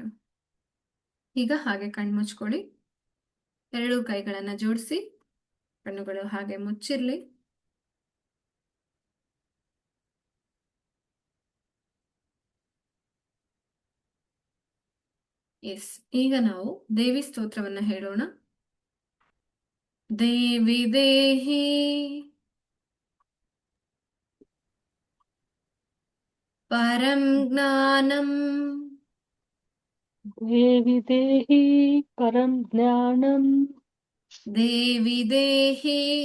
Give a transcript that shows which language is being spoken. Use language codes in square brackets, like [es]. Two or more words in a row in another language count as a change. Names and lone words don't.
[kn] ಈಗ ಹಾಗೆ ಕಣ್ಣು ಮುಚ್ಕೊಳ್ಳಿ, ಎರಡೂ ಕೈಗಳನ್ನ ಜೋಡಿಸಿ, ಕಣ್ಣುಗಳು ಹಾಗೆ ಮುಚ್ಚಿರ್ಲಿ. ಎಸ್, ಈಗ ನಾವು ದೇವಿ ಸ್ತೋತ್ರವನ್ನ ಹೇಳೋಣ. [sa] ದೇವಿ ದೇಹಿ ಪರಂ ಜ್ಞಾನಂ ದೇವಿ ದೇಹಿ ಪರಂ ಜ್ಞಾನಂ. ದೇವಿ ದೇಹಿ